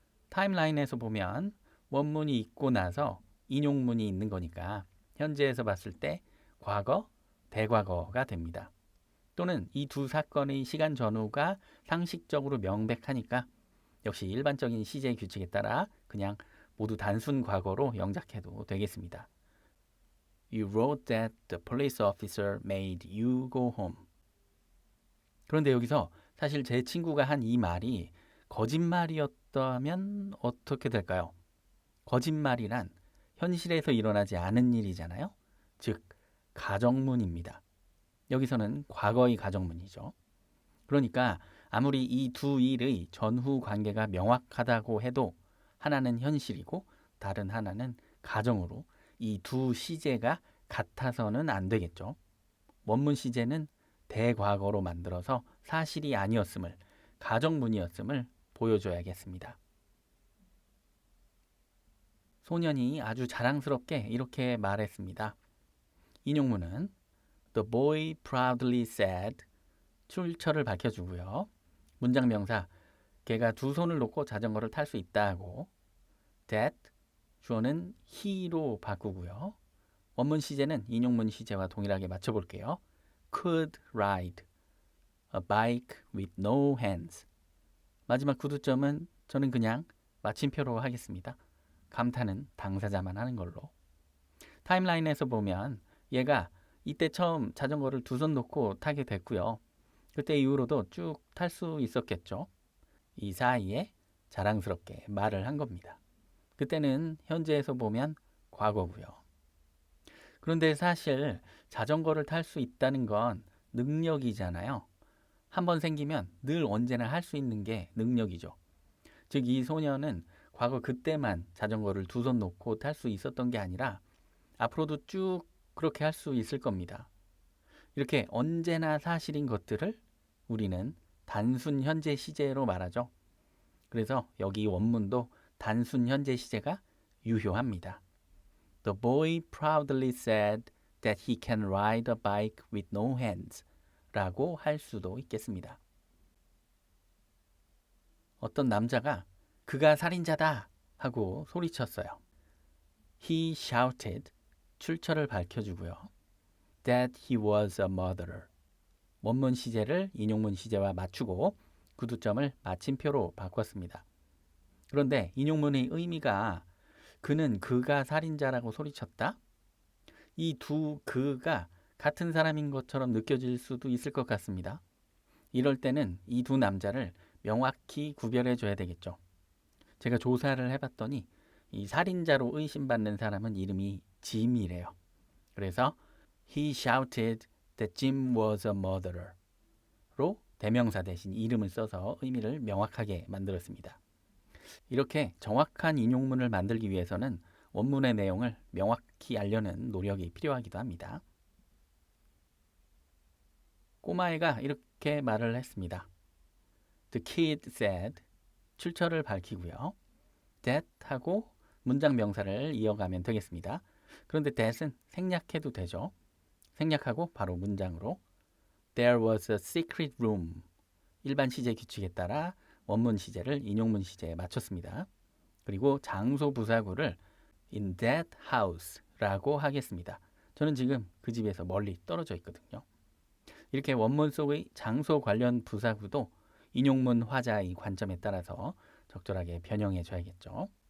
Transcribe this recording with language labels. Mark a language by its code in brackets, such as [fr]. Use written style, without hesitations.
[ko] 타임라인에서 보면 원문이 있고 나서 인용문이 있는 거니까 현재에서 봤을 때 과거, 대과거가 됩니다. 또는 이 두 사건의 시간 전후가 상식적으로 명백하니까 역시 일반적인 시제 규칙에 따라 그냥 모두 단순 과거로 영작해도 되겠습니다. [en] You wrote that the police officer made you go home. [ko] 그런데 여기서 사실 제 친구가 한 이 말이 거짓말이었다면 어떻게 될까요? 거짓말이란 현실에서 일어나지 않은 일이잖아요. 즉, 가정문입니다. 여기서는 과거의 가정문이죠. 그러니까 아무리 이 두 일의 전후 관계가 명확하다고 해도 하나는 현실이고 다른 하나는 가정으로 이 두 시제가 같아서는 안 되겠죠. 원문 시제는 대과거로 만들어서 사실이 아니었음을, 가정문이었음을 보여줘야겠습니다. 소년이 아주 자랑스럽게 이렇게 말했습니다. 인용문은 [en] The boy proudly said [ko] 출처를 밝혀주고요. 문장 명사 걔가 두 손을 놓고 자전거를 탈 수 있다고 that 주어는 he로 바꾸고요. 원문 시제는 인용문 시제와 동일하게 맞춰볼게요. [en] could ride a bike with no hands. [ko] 마지막 구두점은 저는 그냥 마침표로 하겠습니다. 감탄은 당사자만 하는 걸로. 타임라인에서 보면 얘가 이때 처음 자전거를 두 손 놓고 타게 됐고요. 그때 이후로도 쭉 탈 수 있었겠죠. 이 사이에 자랑스럽게 말을 한 겁니다. 그때는 현재에서 보면 과거고요. 그런데 사실 자전거를 탈 수 있다는 건 능력이잖아요. 한번 생기면 늘 언제나 할 수 있는 게 능력이죠. 즉 이 소년은 과거 그때만 자전거를 두 손 놓고 탈 수 있었던 게 아니라 앞으로도 쭉 그렇게 할 수 있을 겁니다. 이렇게 언제나 사실인 것들을 우리는 단순 현재 시제로 말하죠. 그래서 여기 원문도 단순 현재 시제가 유효합니다. [en] The boy proudly said that he can ride a bike with no hands [ko] 라고 할 수도 있겠습니다. 어떤 남자가 그가 살인자다 하고 소리쳤어요. [en] He shouted [ko] 출처를 밝혀주고요. [en] That he was a murderer. [ko] 원문 시제를 인용문 시제와 맞추고 구두점을 마침표로 바꿨습니다. 그런데 인용문의 의미가 그는 그가 살인자라고 소리쳤다? 이 두 그가 같은 사람인 것처럼 느껴질 수도 있을 것 같습니다. 이럴 때는 이 두 남자를 명확히 구별해 줘야 되겠죠. 제가 조사를 해봤더니 이 살인자로 의심받는 사람은 이름이 짐이래요. 그래서 [en] He shouted that Jim was a murderer [ko] 로 대명사 대신 이름을 써서 의미를 명확하게 만들었습니다. 이렇게 정확한 인용문을 만들기 위해서는 원문의 내용을 명확히 알려는 노력이 필요하기도 합니다. 꼬마애가 이렇게 말을 했습니다. [en] The kid said [ko] 출처를 밝히고요. that 하고 문장 명사를 이어가면 되겠습니다. 그런데 that은 생략해도 되죠. 생략하고 바로 문장으로 [en] There was a secret room. [ko] 일반 시제 규칙에 따라 원문 시제를 인용문 시제에 맞췄습니다. 그리고 장소 부사구를 [en] in that house [ko] 라고 하겠습니다. 저는 지금 그 집에서 멀리 떨어져 있거든요. 이렇게 원문 속의 장소 관련 부사구도 인용문 화자의 관점에 따라서 적절하게 변형해 줘야겠죠.